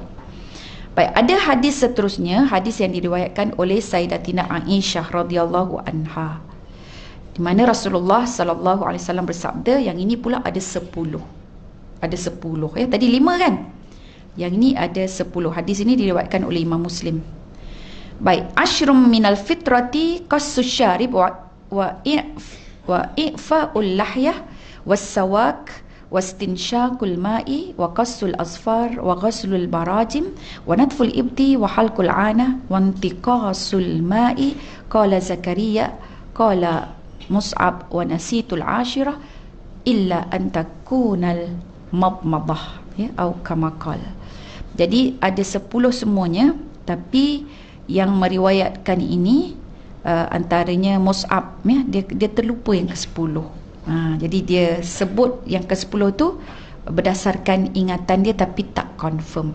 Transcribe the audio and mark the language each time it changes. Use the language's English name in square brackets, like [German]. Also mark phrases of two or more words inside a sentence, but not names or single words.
[Malay] Baik, ada hadis seterusnya, hadis yang diriwayatkan oleh Sayyidatina Aisyah [Arabic] رضي الله عنها, [Malay] di mana Rasulullah [Arabic] صلى الله عليه وسلم [Malay] bersabda, yang ini pula ada 10. Ada 10, ya. Tadi 5 kan? Yang ini ada 10. Hadis ini diriwayatkan oleh Imam Muslim. [Arabic] Baik, عشر من الفطرة قص الشارب وإعفاء اللحية والسواك واستنشاق الماء وقص الأظفار وغسل البراجم ونتف الإبط وحلق العانة وانتقاص الماء. قال زكريا قال مصعب ونسيت العاشرة إلا أن تكون المضمضة, [Malay] ya, atau [Arabic] كما قال. [Malay] Jadi ada 10 semuanya, tapi yang meriwayatkan ini antaranya Mus'ab, ya, dia terlupa yang ke-10. Jadi dia sebut yang ke-10 tu berdasarkan ingatan dia tapi tak confirm.